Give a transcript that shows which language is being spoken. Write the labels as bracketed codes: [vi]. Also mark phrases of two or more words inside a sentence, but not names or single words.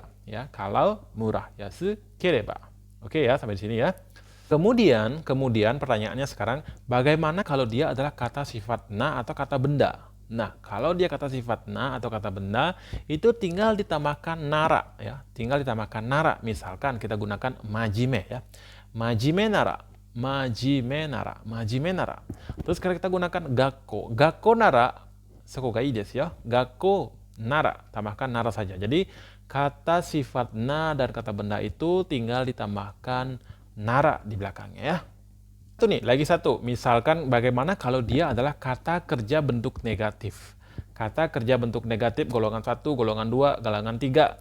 [id] Ya, kalau murah, [ja] 安ければ. [id] Oke ya, sampai di sini ya. Kemudian pertanyaannya sekarang, bagaimana kalau dia adalah kata sifat na atau kata benda? Nah, kalau dia kata sifat na atau kata benda, itu tinggal ditambahkan nara ya. Tinggal ditambahkan nara. Misalkan kita gunakan majime ya. [ja] 真面目なら。真面目なら. 真面目なら. [id] Terus kalau kita gunakan gakko. [ja] 学校なら. そこがいいですや。学校なら. [id] Tambahkan nara saja. Jadi kata sifat na dan kata benda itu tinggal ditambahkan nara di belakangnya ya. Itu nih, lagi satu. Misalkan bagaimana kalau dia adalah kata kerja bentuk negatif. Kata kerja bentuk negatif golongan 1, golongan 2, golongan 3.